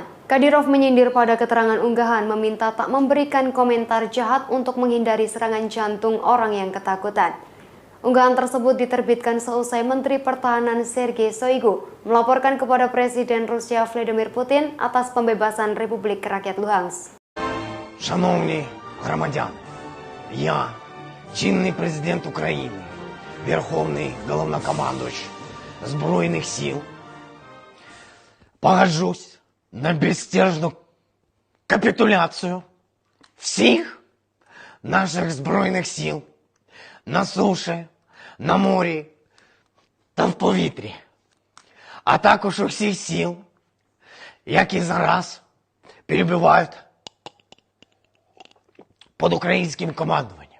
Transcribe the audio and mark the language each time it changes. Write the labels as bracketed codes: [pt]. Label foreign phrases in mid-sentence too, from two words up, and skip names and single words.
[id] Kadyrov menyindir pada keterangan unggahan meminta tak memberikan komentar jahat untuk menghindari serangan jantung orang yang ketakutan. Unggahan tersebut diterbitkan seusai Menteri Pertahanan Sergei Shoigu melaporkan kepada Presiden Rusia Vladimir Putin atas pembebasan Republik Rakyat Luhansk. [uk] Шановні громадяни, я, чинний президент України, Верховний Головнокомандувач Збройних сил, погоджусь на безстяжну капітуляцію всіх наших Збройних сил на суші, на морі та в повітрі, а також усіх сил, які зараз перебувають під українським командуванням.